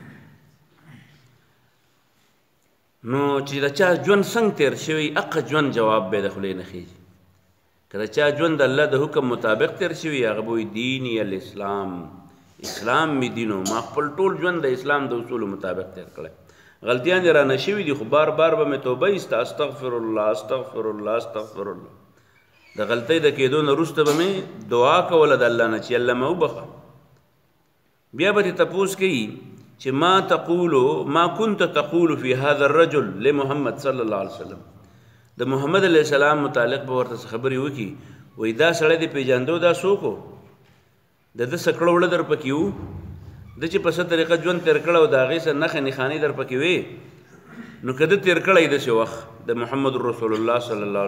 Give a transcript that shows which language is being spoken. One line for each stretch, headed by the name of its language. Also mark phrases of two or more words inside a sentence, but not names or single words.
Pashto: نو چې د چا ژوند څنګه تېر شوی هغه ژوند جواب به د خولې نه خېږي که د چا ژوند د الله د حکم مطابق تېر شوي هغه به وایي
Arabic: دیني الاسلام
Pashto: اسلام مې دینو ما خپل ټول ژوند د اسلام د اصولو مطابق تېر کړی غلطیان دې رانه شوي دي خو بار بار به مې توبه ایسته
Arabic: استغفر الله استغفر الله استغفر الله
Pashto: د غلطۍ د کېدو نه وروسته به مې دعا کوله د الله نه چې الله مې وبخه بیا به دې تپوس کوي چې
Arabic: ما كنت تقول في هذا الرجل لمحمد صلی الله علیه وسلم
Pashto: د محمد
Arabic: علیه السلام
Pashto: متعلق به ورته خبرې وکړي وایي دا سړی دې پېژاندو دا څوک و د ده څه کړه وړه در پکې وو د چې په څه طریقه ژوند تېر کړی او د هغې څه نښې نښانې در پکې وې نو که ده تېر کړی داسې وخت د محمد
Arabic: رسول الله صلی الله